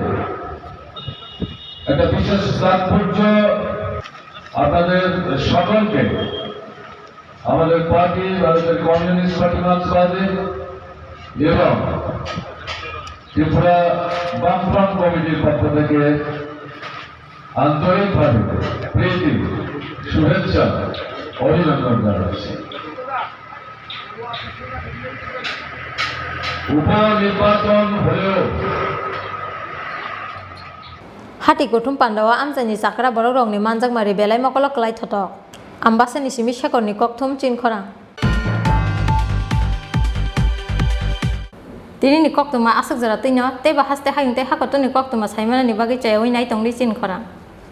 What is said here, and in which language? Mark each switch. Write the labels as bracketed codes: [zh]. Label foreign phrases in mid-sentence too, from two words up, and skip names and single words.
[bn] একটা বিশেষ তাৎপর্য আপনাদের সকলকে আমাদের পার্টি ভারতের কমিউনিস্ট পার্টি মার্ক্সবাদী এবং ত্রিপুরা বামফ্রন্ট কমিটির পক্ষ থেকে আন্তরিকভাবে প্রীতি শুভেচ্ছা অভিনন্দন জানাচ্ছি উপনির্বাচন হলেও [trp] Hati Kutum Pandawa Amsani Sakra Borok Rongni Manjak Mari Belai Mokolok Klai Thotok Ambasani Simi Shakorni Kokthum Chin Khora Tini ni Koktuma Asuk Jara Tinyo Te Bahaste Hayung Te Hakoto ni Koktuma Saimana ni Bagi Chayoi Nai Tongli Chin Khora